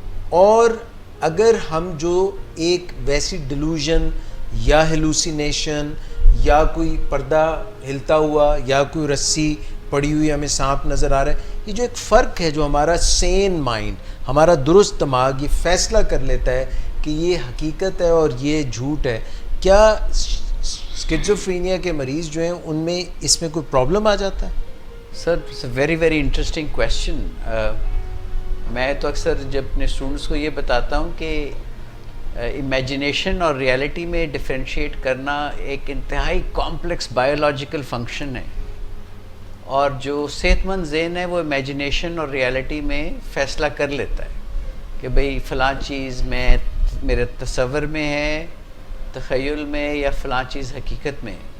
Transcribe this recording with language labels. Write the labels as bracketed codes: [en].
[ur] اور اگر ہم جو ایک ویسی ڈیلوژن یا ہیلوسینیشن یا کوئی پردہ ہلتا ہوا یا کوئی رسی پڑی ہوئی ہمیں سانپ نظر آ رہا ہے, یہ جو ایک فرق ہے جو ہمارا سین مائنڈ, ہمارا درست دماغ یہ فیصلہ کر لیتا ہے کہ یہ حقیقت ہے اور یہ جھوٹ ہے, کیا اسکیزوفرینیا کے مریض جو ہیں ان میں اس میں کوئی پرابلم آ جاتا ہے؟ [en] Sir, it's a very very interesting question. [ur] میں تو اکثر جب اپنے اسٹوڈنٹس کو یہ بتاتا ہوں کہ امیجنیشن اور ریالٹی میں ڈفرینشیٹ کرنا ایک انتہائی کمپلیکس بایولوجیکل فنکشن ہے, اور جو صحت مند ذہن ہے وہ امیجنیشن اور ریالٹی میں فیصلہ کر لیتا ہے کہ بھئی فلاں چیز میں میرے تصور میں ہے, تخیل میں, یا فلاں چیز حقیقت میں.